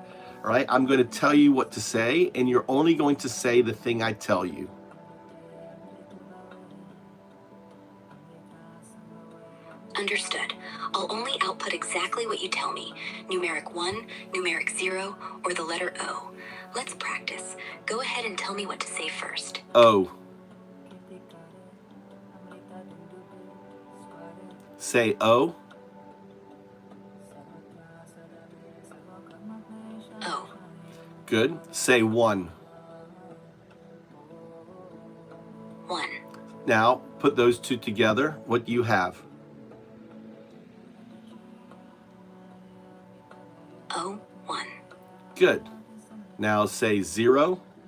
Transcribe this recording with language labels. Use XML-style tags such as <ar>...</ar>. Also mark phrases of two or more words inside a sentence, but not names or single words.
<en>All right, I'm going to tell you what to say, and you're only going to say the thing I tell you. Understood. I'll only output exactly what you tell me. Numeric 1, numeric 0, or the letter O. Let's practice. Go ahead and tell me what to say first. O. Say O. O. Good. Say 1. 1. Now, put those two together. What do you have? O. 1. Good. Now say 0.</en>